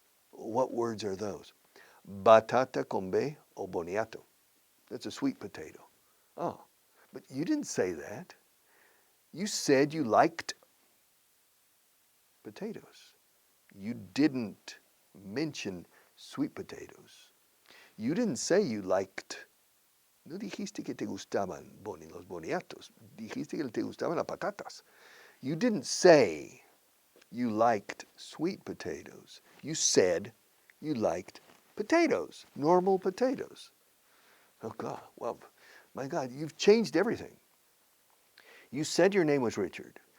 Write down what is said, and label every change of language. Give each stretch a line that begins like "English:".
English: What words are those?
Spanish: Batata con B o boniato.
English: That's a sweet potato. Oh, but you didn't say that. You said you liked potatoes. You didn't mention sweet potatoes. You didn't say you liked.
Spanish: No dijiste que te gustaban los boniatos. Dijiste que te gustaban las patatas.
English: You didn't say you liked sweet potatoes. You said you liked potatoes, normal potatoes. Oh, God. Well, my God, you've changed everything. You said your name was Richard.